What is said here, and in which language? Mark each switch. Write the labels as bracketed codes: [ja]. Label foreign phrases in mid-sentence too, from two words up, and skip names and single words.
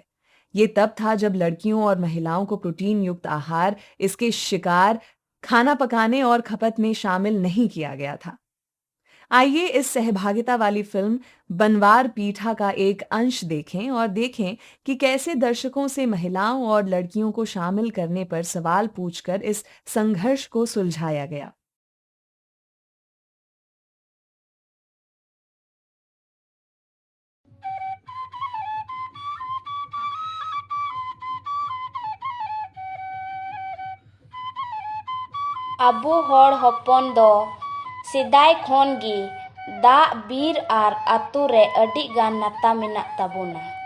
[hi] ये तब था जब लड़कियों और महिलाओं को प्रोटीन युक्त आहार, इसके शिकार, खाना पकाने और खपत में शामिल नहीं किया गया था। आइए इस सहभागिता वाली फिल्म बनवार पीठा का एक अंश देखें और देखें कि कैसे दर्शकों से महिलाओं और लड़कियों को शामिल करने पर सवाल पूछकर इस संघर्ष को सुलझाया गया। [sat] ᱟᱵᱚ ᱦᱚᱲ ᱦᱚᱯᱚᱱ ᱫᱚ ᱥᱮᱫᱟᱭ ᱠᱷᱚᱱ ᱜᱮ ᱫᱟᱜ, ᱵᱤᱨ ᱟᱨ ᱟᱛᱳ ᱨᱮ ᱟᱹᱰᱤ ᱜᱟᱱ ᱱᱟᱛᱟ ᱢᱮᱱᱟᱜ ᱛᱟᱵᱚᱱᱟ᱾